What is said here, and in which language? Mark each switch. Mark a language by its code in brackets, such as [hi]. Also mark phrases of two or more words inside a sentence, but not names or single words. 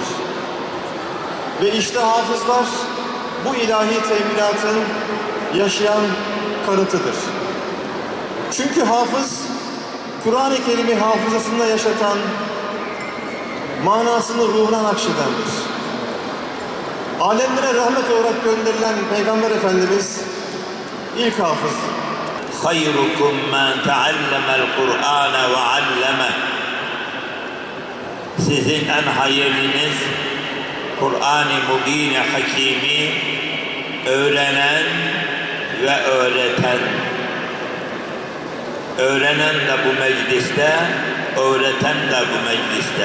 [tr] Ve işte hafızlar bu ilahi teminatın yaşayan kanıtıdır. Çünkü hafız, Kur'an-ı Kerim'i hafızasında yaşatan, manasını ruhuna nakşedendir. Alemlere rahmet olarak gönderilen Peygamber Efendimiz ilk hafız. [ar] خَيْرُكُمْ مَنْ تَعَلَّمَ الْقُرْآنَ وَعَلَّمَهُ. [tr] Sizin en hayırlınız Kur'an-ı Mubin-i Hakîm'i öğrenen ve öğreten. Öğrenen de bu mecliste, öğreten de bu mecliste.